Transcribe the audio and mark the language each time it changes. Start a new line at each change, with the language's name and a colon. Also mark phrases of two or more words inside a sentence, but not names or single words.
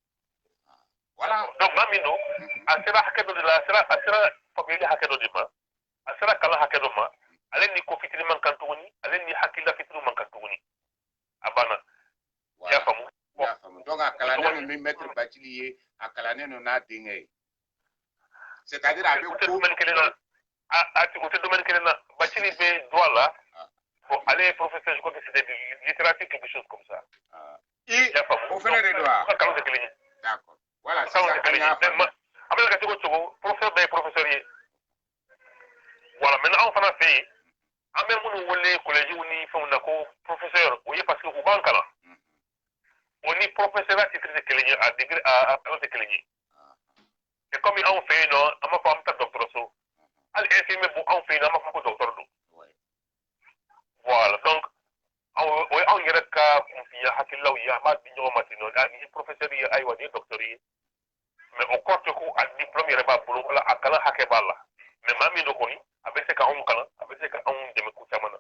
Bambara: donc maa min don a sera hakɛ dɔ de la a sera faamuyali hakɛ dɔ de ma a sera kalan hakɛ dɔ ma ale ni ko fitinin man kan tuguni ale ni hakilila fitinin man kan tuguni a banna i y'a faamu donc a kalannen ni maître Bacili ye a kalannen no n'a denkɛ ye c'est-à-dire a bɛ ko domaine kelen na o tɛ domaine kelen na Bacili bɛ droit la bon ale ye professeur
French: je crois que c'était de littérature quelque chose comme ça
Bambara: i y'a faamu o fana de don wa ka kalan tɛ kelen ye
French: d'accord voilà
Bambara: sisan an y'a faamu a bɛ ka cogo cogo professeur bɛɛ ye professeur ye
French: voilà maintenant
Bambara: anw fana fɛ yen an bɛ minnu wele collège ni fɛnw na ko professeur o ye parce que u b'an kalan o ni professeur titre tɛ kelen ye a degré a kalan tɛ kelen ye
French: et comme
Bambara: anw fɛ yen nɔ an b'a fɔ an bɛ taa dɔgɔtɔrɔso hali infirmier bɔ anw fɛ yen nɔ an b'a fɔ ko docteur don voilà donc o ye anw yɛrɛ ka kunfiya hakililaw ye an b'a di ɲɔgɔn ma ten nɔ ni ye professeur ye ayiwa ni ye docteur ye mais o kɔrɔ tɛ ko a diplôme yɛrɛ b'a bolo wala a kalan hakɛ b'a la mais maa min don kɔni a bɛ se ka anw kalan a bɛ se ka anw dɛmɛ ko caman na